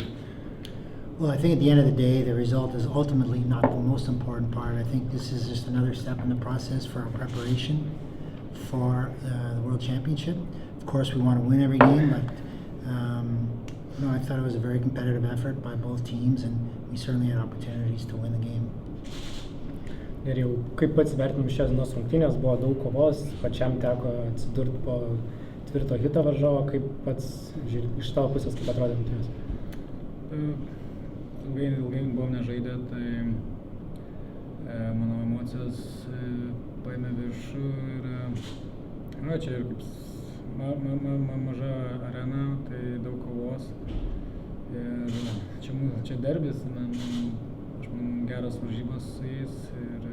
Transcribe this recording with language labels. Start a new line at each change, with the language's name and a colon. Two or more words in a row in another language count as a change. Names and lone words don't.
English: Well, I think at the end of the day, the result is ultimately not the most important part. I think this is just another step in the process for our preparation for the World Championship. Of course, we want to win every game, but I thought it was a very competitive effort by both teams, and we certainly had opportunities to win the game.
Lithuanian: Ir jau kaip pats vertinimu šios dienos rungtynės, buvo daug kovos, pačiam teko atsidurti po tvirto hito varžovo, kaip pats iš tavo pusės, kaip atrodė rungtynės? Ilgai buvom nežaidę, tai mano emocijos paėmė viršų ir čia ir kaip maža arena, tai daug kovos ir čia derbis, aš manau geras varžybos su jais ir